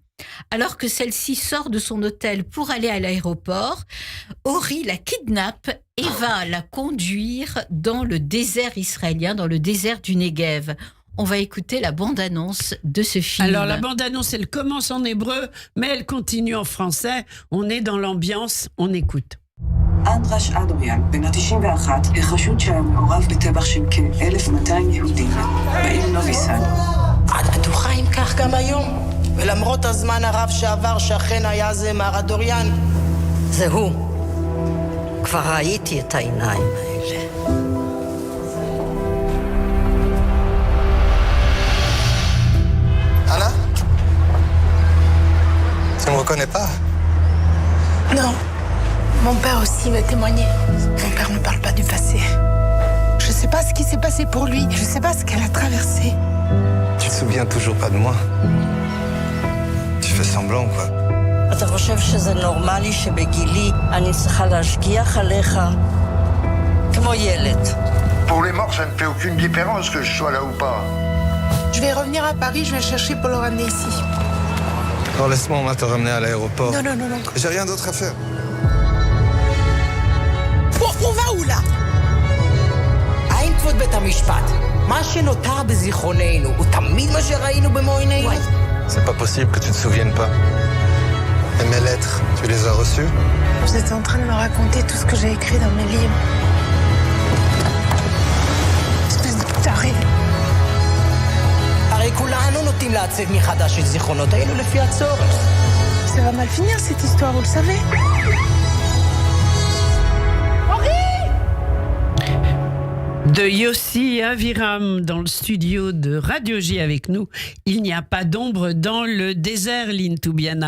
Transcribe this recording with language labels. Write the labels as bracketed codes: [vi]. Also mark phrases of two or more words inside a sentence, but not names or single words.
[fr] Alors que celle-ci sort de son hôtel pour aller à l'aéroport, Ori la kidnappe et va la conduire dans le désert israélien, dans le désert du Negev. On va écouter la bande-annonce de ce film. Alors, la bande-annonce, elle commence en hébreu, mais elle continue en français. On est dans l'ambiance, on écoute. [he] אנדרש אדוריאן, בן ה-91, החשוד שהיה מעורב בטבח של כ-1,200 יהודים בעיר נובי סאד. את בטוחה אם כך גם היום? ולמרות הזמן הרב שעבר שאכן היה זה מר אדוריאן? זה הוא. כבר ראיתי את העיניים האלה. [fr] Anna? Tu ne me reconnais pas? Non. Mon père aussi va témoigner. Mon père ne parle pas du passé. Je sais pas ce qui s'est passé pour lui. Je sais pas ce qu'elle a traversé. Tu te souviens toujours pas de moi? Tu fais semblant, quoi. [he] אתה חושב שזה נורמלי שבגילי אני צריכה להשגיח עליך כמו ילד? [fr] Pour les morts, ça ne fait aucune différence que je sois là ou pas. Je vais revenir à Paris, je vais le chercher pour le ramener ici. Alors laisse-moi, on va te ramener à l'aéroport. Non, non, non, non. J'ai rien d'autre à faire. On va où là? [he] האם כבוד בית המשפט, מה שנותר בזיכרוננו הוא תמיד מה שראינו במו עינינו? [fr] C'est pas possible que tu te souviennes pas. Et mes lettres, tu les as reçues? Vous êtes en train de me raconter tout ce que j'ai écrit dans mes livres. Espèce de taré. [he] הרי כולנו נוטים לעצב מחדש את זיכרונותינו לפי הצורך. [fr] Ça va mal finir cette histoire, vous le savez? De Yossi Aviram dans le studio de Radio J avec nous. Il n'y a pas d'ombre dans le désert, Lynn Toubiana.